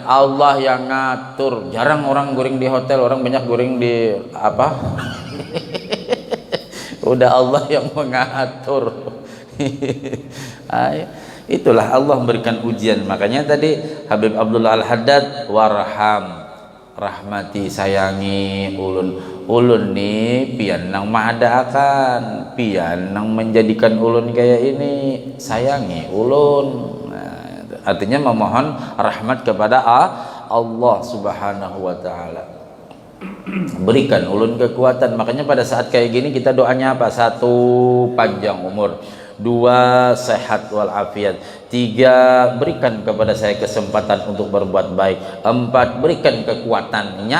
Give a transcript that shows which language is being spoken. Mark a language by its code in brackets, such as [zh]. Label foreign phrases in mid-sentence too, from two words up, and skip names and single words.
[id] Allah yang ngatur. Jarang orang goreng di hotel, orang banyak goreng di apa? Udah Allah yang mengatur. Itulah Allah memberikan ujian. Makanya tadi Habib Abdullah Al-Haddad, [ar] وارحم، رحمتي, [bjn] sayangi ulun nih pian nang maadaakan, pian nang menjadikan ulun kayak ini, sayangi ulun. [id] Artinya memohon rahmat kepada Allah [ar] سبحانه وتعالى. [bjn] Berikan ulun kekuatan. [id] Makanya pada saat kayak gini kita doanya apa? 1, panjang umur. 2, sehat walafiat. 3, berikan kepada saya kesempatan untuk berbuat baik. 4, berikan kekuatannya.